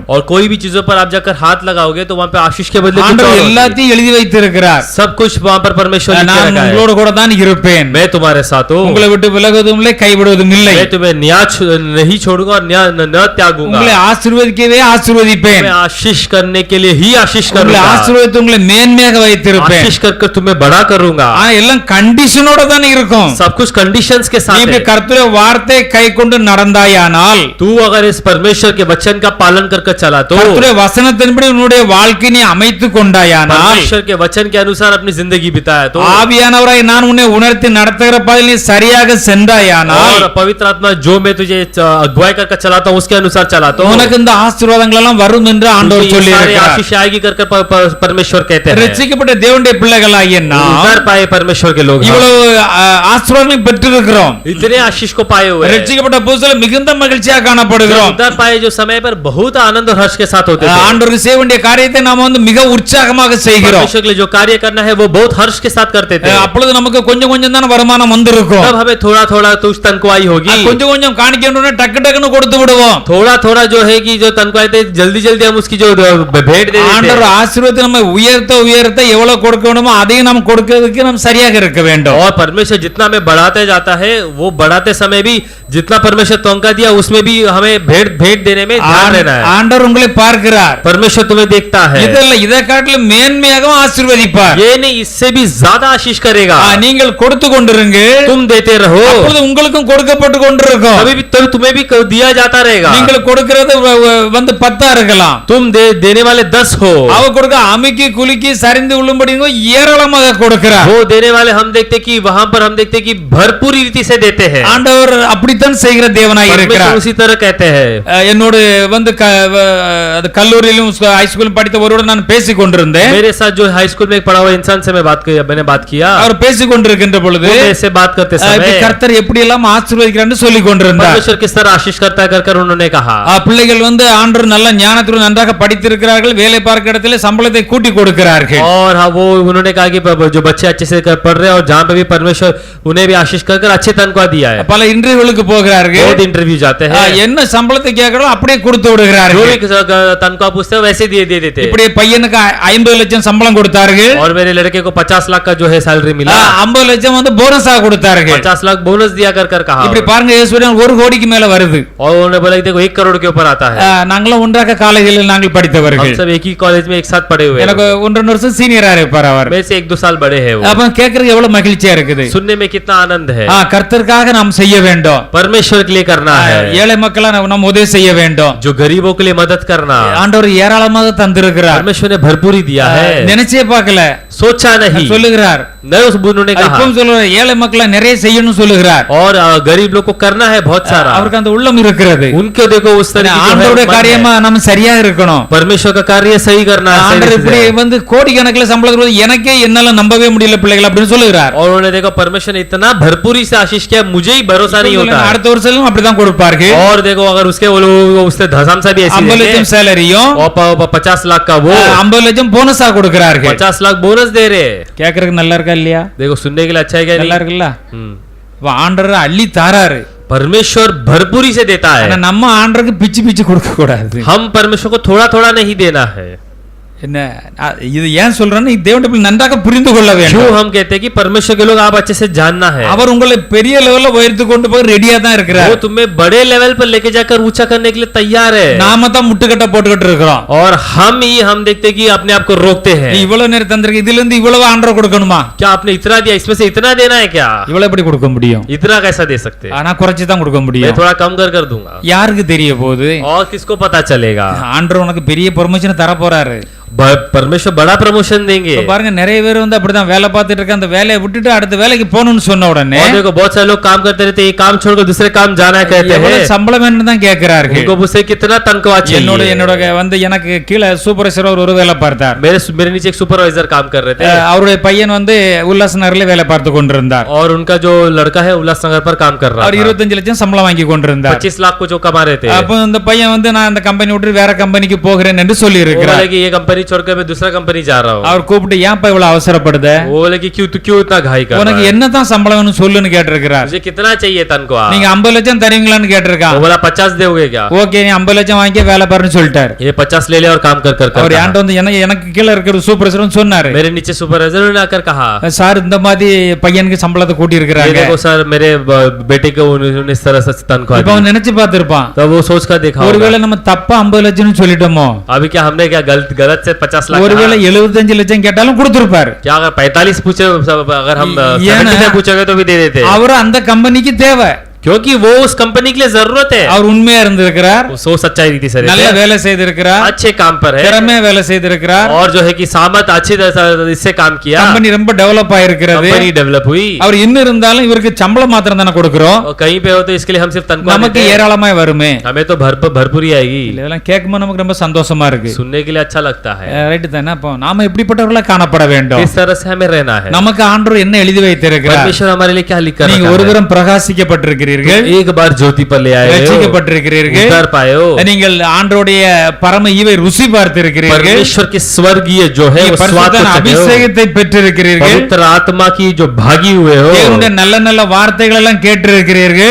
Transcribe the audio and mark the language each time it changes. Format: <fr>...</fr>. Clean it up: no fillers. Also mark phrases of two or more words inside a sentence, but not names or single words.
<hi>और कोई भी चीजों पर आप जाकर हाथ लगाओगे तो वहां पे आशीष के बदले कुछ और</hi> <ta>ஆண்டவர்</ta> <hi>होगी.</hi> <ta>எல்லாத்தையும் எழுதி வைத்திருக்கிறார்.</ta> <hi>सब कुछ वहां पर परमेश्वर लिख के दे</hi> <ta>நான்</ta> <hi>रखा है,</hi> <ta>உங்களோடு கூட தான் இருப்பேன்,</ta> <hi>मैं तुम्हारे साथ हूँ,</hi> <ta>உங்களை விட்டு விலகுவதும் இல்லை கைவிடுவதும் இல்லை,</ta> <hi>मैं तुम्हें नहीं छोड़ूंगा और न त्यागूंगा,</hi> <ta>உங்களை ஆசீர்வதிக்கவே ஆசீர்வதிப்பேன்,</ta> <hi>मैं आशीष करने के लिए ही आशीष</hi> <ta>உங்களை</ta> <hi>करूंगा,</hi> <ta>ஆசீர்வதித்து உங்களை மேன்மையாக வைத்திருப்பேன்.</ta> <hi>आशीष कर तुम्हें बड़ा करूंगा।</hi> <ta>ஆனா எல்லாம் கண்டிஷனோட தானே இருக்கும்.</ta> <hi>सब कुछ कंडीशंस के</hi> <ta>நீ</ta> <hi>साथ</hi> <ta>இப்படி</ta> <hi>है।</hi> <ta>கர்த்தருடைய வார்த்தை கை கொண்டு நடந்தாயானால்,</ta> <hi>तू अगर इस परमेश्वर के वचन का पालन कर चला तो,</hi> <ta>கர்த்தருடைய வசனத்தின்படி உன்னுடைய வாழ்க்கையை நீ அமைத்துக் கொண்டாயானால்,</ta> <hi>परमेश्वर के वचन के अनुसार अपनी जिंदगी बिताया तो,</hi> <ta>ஆவியானவராய் நான் உன்னை உணர்த்தி நடத்துகிற பாதையில் நீ சரியாக சென்றாயானால்,</ta> <hi>और पवित्र आत्मा जो मैं तुझे अगुवाई कर चलाता हूँ उसके अनुसार चला तो,</hi> <ta>உனக்கு இந்த ஆசீர்வாதங்கள் எல்லாம் வரும் என்று ஆண்டவர்</ta> <hi>तुझे ये</hi> <ta>சொல்லி</ta> <hi>सारे</hi> <ta>இருக்கிறார்.</ta> <hi>आशीष आएगी कर परमेश्वर कहते हैं।</hi> <ta>ரட்சிக்கப்பட்ட தேவனுடைய பிள்ளைகளாகிய நாம்</ta> <hi>उद्धार पाए परमेश्वर के लोग,</hi> <ta>இவ்வளவு ஆசீர்வாதங்களை பெற்றிருக்கிறோம்.</ta> <hi>इतने आशीष को पाए हुए हैं।</hi> <ta>ரட்சிக்கப்பட்ட புதுசுல மிகுந்த மகிழ்ச்சியாக காணப்படுகிறோம்.</ta> <hi>उद्धार पाए जो समय पर बहुत आनंद और हर्ष के साथ होते थे।</hi> <ta>ஆண்டவருக்கு செய்ய வேண்டிய காரியத்தை நாம வந்து மிக உற்சாகமாக செய்கிறோம்.</ta> <hi>परमेश्वर के लिए जो कार्य करना है वो बहुत हर्ष के साथ करते थे।</hi> <ta>அப்பொழுது நமக்கு கொஞ்சம் கொஞ்சம் தான வருமானம் வந்திருக்கும்.</ta> <hi>तब हमें थोड़ा थोड़ा तुझ तनख्वाही होगी,</hi> <ta>கொஞ்சம் கொஞ்சம் காணிக்கணும்னா டக்கு டக்குன்னு கொடுத்து விடுவோம்.</ta> <hi>थोड़ा थोड़ा जो है कि जो तनख्वाही थे जल्दी जल्दी हम उसकी जो भेंट दे देते</hi> <ta>ஆண்டவர்</ta> <hi>हैं।</hi> <ta>ஆசீர்வாதத்தை நம்ம உயர்த்த உயர்த்த எவ்வளவு கொடுக்கணுமோ அதையும் நாம் கொடுக்கிறதுக்கு நாம் சரியாக இருக்க வேண்டும்.</ta> <hi>और परमेश्वर जितना हमें बढ़ाते जाता है वो बढ़ाते समय भी जितना परमेश्वर तोंका दिया उसमें भी हमें भेंट देने में ध्यान देना है।</hi> <ta>ஆண்டவர் உங்களை பார்க்கிறார்.</ta> <hi>परमेश्वर तुम्हें देखता है,</hi> <ta>இதல்ல இதை காட்டிலும் மேன்மையாகவும் ஆசீர்வதிப்பார்.</ta> <hi>ये नहीं इससे भी ज्यादा आशीष करेगा।</hi> <ta>நீங்கள் கொடுத்து கொண்டிருங்க,</ta> <hi>तुम देते रहो,</hi> <ta>அப்பொழுது உங்களுக்கும் கொடுக்கப்பட்டு கொண்டிருக்கும்.</ta> <hi>तभी तुम्हें भी दिया जाता रहेगा।</hi> <ta>நீங்கள் கொடுக்கிறது வந்து 10 இருக்கலாம்,</ta> <hi>तुम देने वाले 10 हो,</hi> <ta>அவ கொடுக்க அமுக்கி குலுக்கி சரிந்து விழும்படி ஏராளமாக கொடுக்கிறார்.</ta> <hi>वो देने वाले हम देखते कि वहां पर हम देखते कि भरपूर रीति से देते हैं।</hi> <ta>ஆண்டவர் அப்படித்தான் செய்கிற தேவனாய்</ta> <hi>परमेश्वर</hi> <ta>இருக்கிறார்.</ta> <hi>उसी तरह कहते हैं।</hi> <ta>என்னோடு வந்து அது கல்லூரியிலும் ஹைஸ்கூலும் படித்த ஒருவரோடு நான் பேசிக் கொண்டிருந்தேன்.</ta> <hi>मेरे साथ जो</hi> <en>high school</en> <hi>में एक पढ़ा हुआ इंसान से मैंने बात किया,</hi> <ta>அவர் பேசிக் கொண்டிருக்கின்ற பொழுது</ta> <hi>ऐसे बात करते समय</hi> <ta>கர்த்தர் எப்படி எல்லாம் ஆசீர்வதிக்கிறார்னு சொல்லிக் கொண்டிருந்தார்.</ta> <hi>परमेश्वर किस तरह आशीष करता है कर उन्होंने कहा,</hi> <ta>பிள்ளைகள் வந்து ஆண்டவர் நல்ல ஞானத்துடன் நன்றாக படித்திருக்கிறார்கள், வேலை பார்க்கிற இடத்துல சம்பளத்தை கூட்டி கொடுக்கிறார்கள்.</ta> <hi>और हाँ वो उन्होंने कहा कि जो बच्चे अच्छे से पढ़ रहे हैं और जहाँ पे भी परमेश्वर उन्हें भी आशीष कर अच्छे तनख्वाह दिया है,</hi> <ta>பல இன்டர்வியூக்கு போகிறார்கள்,</ta> <hi>बहुत इंटरव्यू जाते हैं,</hi> <ta>என்ன சம்பளத்தை கேட்கறோம் அப்படியே கொடுத்து விடுகிறார்கள்.</ta> <hi>जो भी तनख्वाह पूछते हैं वैसे दे देते हैं।</hi> <ta>இப்படி பையனுக்கு 50 லட்சம் சம்பளம் கொடுத்தார்கள்,</ta> <hi>और मेरे लड़के को 50 लाख का जो है सैलरी मिला,</hi> <ta>50 லட்சம் வந்து போனஸா கொடுத்தார்கள்.</ta> <hi>50 लाख बोनस दिया कर कहा,</hi> <ta>இப்படி பாருங்க ஈஸ்வரன் 1 கோடிக்கு மேல வருது.</ta> <hi>और उन्होंने बोला कि देखो 1 करोड़ के ऊपर आता है।</hi> <ta>நாங்களும் ஒன்றாக காலேஜில் நாங்கள் படித்தவர்கள்,</ta> <hi>हम सब एक ही कॉलेज में एक साथ पढ़े हुए हैं,</hi> <ta>எனக்கு 1.5 வருஷம் சீனியரா இருப்பார் அவர்.</ta> <hi>मेरे से 1-2 साल बड़े हैं वो।</hi> <ta>அப்ப கேட்கறது எவ்வளவு மகிழ்ச்சியா இருக்குது.</ta> <hi>सुनने में कितना आनंद है।</hi> <ta>கர்த்தருக்காக நாம் செய்ய வேண்டும்,</ta> <hi>परमेश्वर के लिए करना है,</hi> <ta>ஏழை மக்களா நாம் உதவி செய்ய வேண்டும்.</ta> <hi>जो गरीबों के लिए मदद करना,</hi> <ta>ஆண்டவர் ஏராளமாக தந்திருக்கிறார்.</ta> <hi>परमेश्वर ने भरपूर ही दिया है,</hi> <ta>நினைச்சே பார்க்கல,</ta> <hi>सोचा नहीं,</hi> <ta>சொல்லுகிறார்.</ta> <hi>उन्होंने कहा,</hi> <ta>இப்பவும் சொல்லுகிறார், ஏழை மக்களை நிறைய செய்யணும்னு சொல்லுகிறார்.</ta> <hi>और गरीब लोग को करना है बहुत सारा,</hi> <ta>அவருக்கு அந்த உள்ளம் இருக்கிறது.</ta> <hi>उनको देखो उस तरह की जो है</hi> <ta>ஆண்டவருடைய</ta> <hi>मन है।</hi> <ta>காரியமா நம்ம சரியா இருக்கணும்.</ta> <hi>परमेश्वर का कार्य सही करना है,</hi> <ta>ஆண்டவர்</ta> <hi>सही</hi> <ta>இப்படி</ta> <hi>से।</hi> <ta>வந்து கோடிக்கணக்கில் சம்பளம் கொடுத்து எனக்கே என்னால நம்பவே முடியல பிள்ளைகள் அப்படின்னு சொல்லுகிறார்.</ta> <hi>और उन्होंने देखो परमेश्वर ने इतना भरपूरी से आशीष किया, मुझे ही भरोसा नहीं होता है।</hi> <ta>அடுத்த வருஷம் அப்படிதான் கொடுப்பார்கள்.</ta> <hi>और देखो अगर उसके उससे धसाम सा भी ऐसी</hi> <ta>50 லட்சம்</ta> <hi>देंगे,</hi> <ta>சேலரியும்</ta> <hi>और 50 लाख का वो</hi> <ta>50 லட்சம் போனஸா கொடுக்கிறார்கள்.</ta> <hi>50 लाख बोनस दे रहे।</hi> <ta>கேக்குறதுக்கு நல்லா இருக்கா இல்லையா?</ta> <hi>देखो सुनने के लिए अच्छा है क्या</hi> <ta>நல்லா</ta> <hi>नहीं?</hi> <ta>இருக்குல்ல? ஆண்டவர் அள்ளி தாராரு.</ta> <hi>परमेश्वर भरपूरी से देता</hi> <ta>ஆனா</ta> <hi>है,</hi> <ta>நம்ம ஆண்டருக்கு பிச்சு பிச்சு கொடுக்க கூடாது.</ta> <hi>हम परमेश्वर को थोड़ा थोड़ा नहीं देना है।</hi> <ta>என்ன இது ஏன் சொல்றேன்னு தேவனுடைய பிள்ளை நன்றாக புரிந்து கொள்ள</ta> <hi>क्यों</hi> <ta>வேண்டும்.</ta> <hi>हम कहते हैं कि परमेश्वर के लोग आप अच्छे से जानना है,</hi> <ta>அவர் உங்களை பெரிய லெவல்ல உயர்த்தி கொண்டு போய் ரெடியா தான் இருக்கிறார்.</ta> <hi>वो तुम्हें बड़े लेवल पर लेके जाकर ऊंचा करने के लिए तैयार है।</hi> <ta>நாம தான் முட்டுக்கட்ட போட்டுக்கிட்டு இருக்கிறோம்.</ta> <hi>और हम देखते हैं कि अपने आप को रोकते हैं।</hi> <ta>நீ இவ்வளவு நேரம் தந்திருக்க, இதுல இருந்து இவ்வளவு ஆண்டவர் கொடுக்கணுமா?</ta> <hi>क्या आपने इतना दिया, इसमें से इतना देना है क्या?</hi> <ta>இவ்வளவு எப்படி கொடுக்க முடியும்?</ta> <hi>इतना कैसा दे सकते हैं?</hi> <ta>ஆனா குறைச்சு தான் கொடுக்க</ta> <hi>मैं</hi> <ta>முடியும்.</ta> <hi>थोड़ा कम कर दूंगा।</hi> <ta>யாருக்கு தெரிய போகுது?</ta> <hi>और किसको पता चलेगा?</hi> <ta>ஆண்டவர் உனக்கு பெரிய ப்ரொமோஷன் தர போறாரு.</ta> <hi>परमेश्वर बड़ा प्रमोशन देंगे।</hi> <ta>இப்ப பாருங்க நிறைய பேர் வந்து அப்படிதான் வேலை பார்த்துட்டு இருக்க, அந்த வேலையை விட்டுட்டு அடுத்த வேலைக்கு போகணும்னு சொன்ன உடனே</ta> <hi>और देखो बहुत सारे लोग काम करते रहते हैं, एक काम छोड़कर दूसरे काम जाना कहते हैं।</hi> <ta>எவ்வளவு சம்பளம் வேணும்னு தான் கேட்கிறார்கள்.</ta> <hi>उनको मुझसे कितना तनख्वाह चाहिए?</hi> <ta>என்னோட வந்து எனக்கு கீழே சூப்பர்வைசர் ஒரு வேலை பார்த்தார்.</ta> <hi>मेरे नीचे एक सुपरवाइजर काम कर रहे थे,</hi> <ta>அவருடைய பையன் வந்து உல்லாஸ் நகர்ல வேலை பார்த்து கொண்டிருந்தார்.</ta> <hi>और उनका जो लड़का है उल्लासनगर पर काम कर रहा</hi> <ta>அவர்</ta> <hi>था।</hi> <ta>25 லட்சம் சம்பளம் வாங்கி கொண்டிருந்தார்.</ta> <hi>25 लाख को जो कमा रहे थे,</hi> <ta>அப்போ இந்த பையன் வந்து நான் அந்த கம்பெனி விட்டு வேற கம்பெனிக்கு போகிறேன் என்று சொல்லி</ta> <hi>वो</hi> <ta>இருக்கிறார்.</ta> <hi>बोले कि ये कंपनी कंपनी छोड़कर मैं दूसरा कंपनी जा रहा हूँ।</hi> <ta>அவர் கூப்பிட்டு ஏன்ப்பா இவ்வளவு அவசரப்படுத,</ta> <hi>वो बोले कि क्यों इतना घाई कर</hi> <ta>உனக்கு</ta> <hi>रहा है?</hi> <ta>என்னதான் சம்பளம்னு சொல்லுன்னு கேட்டிருக்கிறார்.</ta> <hi>मुझे कितना चाहिए तनख्वाह?</hi> <ta>நீங்க 50 லட்சம் தருவீங்களான்னு கேட்டிருக்கான்.</ta> <hi>वो बोला 50 दोगे क्या?</hi> <ta>ஓகே நீ 50 லட்சம் வாங்கி வேலை பாருன்னு சொல்லிட்டாரு.</ta> <hi>ये 50 ले ले और काम कर कर</hi> <ta>அவர்</ta> <hi>कर</hi> <ta>என்கிட்ட வந்து எனக்கு கீழே இருக்கிற சூப்பர்வைசர் சொன்னாரு,</ta> <hi>मेरे नीचे सुपरवाइजर ने आकर कहा,</hi> <ta>சார் இந்த மாதிரி பையனுக்கு சம்பளத்தை கூட்டி</ta> <hi>ये</hi> <ta>இருக்கிறாங்க.</ta> <hi>देखो सर मेरे बेटे को उन्होंने इस तरह से तनख्वाह</hi> <ta>இப்ப</ta> <hi>दी।</hi> <ta>அவன் நினைச்சு பார்த்திருப்பான்,</ta> <hi>तो वो सोच कर देखा होगा।</hi> <ta>ஒருவேளை நம்ம தப்பா 50 லட்சம்னு சொல்லிட்டோமோ,</ta> <hi>अभी क्या हमने क्या गलत से 50 लाख</hi> <ta>ஒருவேளை</ta> <hi>कहा?</hi> <ta>75 லட்சம் கேட்டாலும் கொடுத்திருப்பாரு.</ta> <hi>क्या अगर 45 पूछे, अगर हम ये ना- 70 पूछोगे तो भी दे देते,</hi> <ta>அவரு அந்த கம்பெனிக்கு தேவை.</ta> <hi>क्योंकि वो उस कंपनी के लिए जरूरत है।</hi> <ta>அவர் உண்மையா இருந்திருக்கிறார்,</ta> <hi>वो सो सच्चाई रीति से</hi> <ta>நல்ல</ta> <hi>रहते हैं,</hi> <ta>வேலை செய்திருக்கிறார்,</ta> <hi>अच्छे काम पर है</hi> <ta>திறமையா வேலை செய்திருக்கிறார்,</ta> <hi>और जो है कि सामत अच्छी तरह से इससे काम किया,</hi> <ta>கம்பெனி ரொம்ப டெவலப் ஆயிருக்கிறது.</ta> <hi>कंपनी डेवलप हुई।</hi> <ta>அவர் இன்னும் இருந்தாலும் இவருக்கு சம்பளம் மாத்திரம் தானே கொடுக்கிறோம்,</ta> <hi>और कहीं पे हो तो इसके लिए हम सिर्फ तनख्वाह</hi> <ta>நமக்கு</ta> <hi>देते हैं,</hi> <ta>ஏராளமாய் வருமே.</ta> <hi>हमें तो भरपूरी आएगी।</hi> <ta>இதெல்லாம் கேட்கும்போது நமக்கு ரொம்ப சந்தோஷமா இருக்கு.</ta> <hi>सुनने के लिए अच्छा लगता है।</hi> <ta>ரைட்டு தானே? அப்போ நாம எப்படிப்பட்டவர்களா காணப்பட வேண்டும்?</ta> <hi>इस तरह से हमें रहना है।</hi> <ta>நமக்கு ஆண்டவர் என்ன எழுதி வைத்திருக்கிறார்?</ta> <hi>परमेश्वर हमारे लिए क्या लिख कर</hi> <ta>நீங்க</ta> <hi>रखा</hi> <ta>ஒரு</ta> <hi>है?</hi> <ta>தரம் பிரகாசிக்கப்பட்டிருக்கிறீர்கள்,</ta> <hi>एक बार ज्योति पर ले आए हो,</hi> <ta>ரட்சிக்கப்பட்டிருக்கிறீர்கள்,</ta> <hi>उद्धार पाए हो,</hi> <ta>நீங்கள் ஆண்டவருடைய பரம ஈவை ருசி பார்த்திருக்கிறீர்கள்,</ta> <hi>परमेश्वर के स्वर्गीय जो है वो स्वाद को</hi> <ta>பரிசுத்த</ta> <hi>चखे हो,</hi> <ta>அபிஷேகத்தை பெற்றிருக்கிறீர்கள்,</ta> <hi>पवित्र आत्मा की जो भागी हुए हो,</hi> <ta>தேவனுடைய நல்ல நல்ல வார்த்தைகள் எல்லாம் கேட்டிருக்கிறீர்கள்,</ta>